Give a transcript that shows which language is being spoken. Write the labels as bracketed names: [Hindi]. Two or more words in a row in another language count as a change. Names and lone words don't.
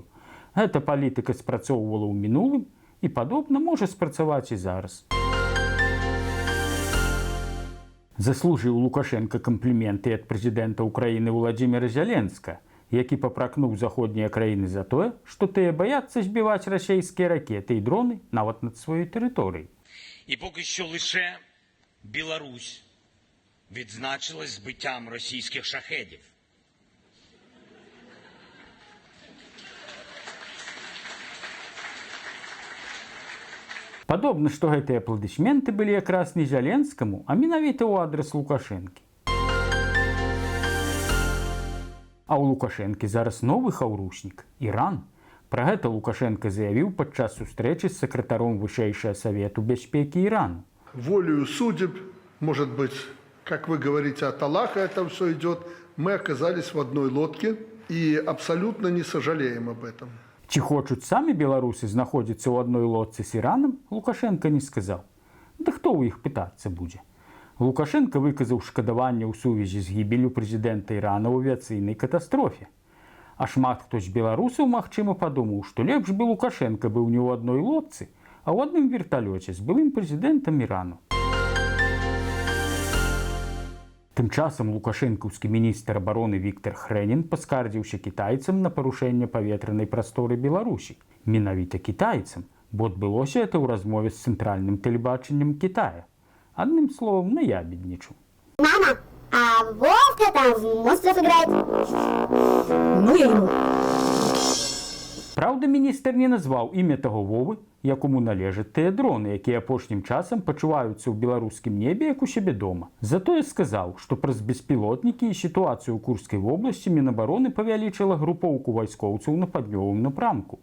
[Belarusian] Гэта палітыка спрацоўвала ў мінулым і, падобна, можа спрацаваць і зараз. Заслужыў Лукашенко кампліменты ад прэзідэнта ўкраіны Владзіміра Зяленска, які папракнуў заходнія краіны за тое, што тыя баяцца збіваць [Ukrainian] расійські ракети і дрони [Belarusian] нават над сваёй тэрыторыяй. [Ukrainian] І поки що лише Білорусь відзначилась збиттям російських шахедів. [Belarusian] Падобна, што гэтыя апладысменты былі якраз не Зяленскаму, а менавіта ў адрас Лукашэнкі. А ў Лукашэнкі зараз новы хаўрушнік – Іран. Пра гэта Лукашенко заявіў падчас сустрэчы з сакратаром Вышэйшага Савету бяспекі Ирану. [Russian] Волею судеб, может быть, как вы говорите, от Аллаха это все идет, мы оказались в одной лодке и абсолютно не сожалеем об этом. [Belarusian] Ці хочуць самі беларусы знаходзіцца ў адной лодцы з Іранам, Лукашенко не сказаў. Да хто ў іх пытацца будзе? Лукашенко выказаў шкадаванне ў сувязі з гібеллю прэзідэнта Ірана ў авіяцыйнай катастрофе. А шмат хто з беларусаў, магчыма, падумаў, што лепш бы Лукашенко быў не ў адной лодцы, а ў адным верталёце з былым прэзідэнтам Ірану. Тым часам лукашэнкаўскі міністр абароны Віктор Хрэнін паскардзіўся кітайцам на парушэнне паветранай прасторы Беларусі. Менавіта кітайцам, бо адбылося это ў размове з цэнтральным тэлебачаннем Китая. Адным словам, наябеднічаў. [Russian] Мама, а Вовка там в монстров играет? Ну я ему. [Belarusian] Праўда, міністр не назваў імя таго Вовы, якому належаць тыя дроны, якія апошнім часам пачуваюцца ў беларускім небе, як у сябе дома. Затое сказаў, што праз беспілотнікі і сітуацыю ў Курскай вобласці Мінабароны павялічыла групоўку вайскоўцаў на паўднёвым напрамку.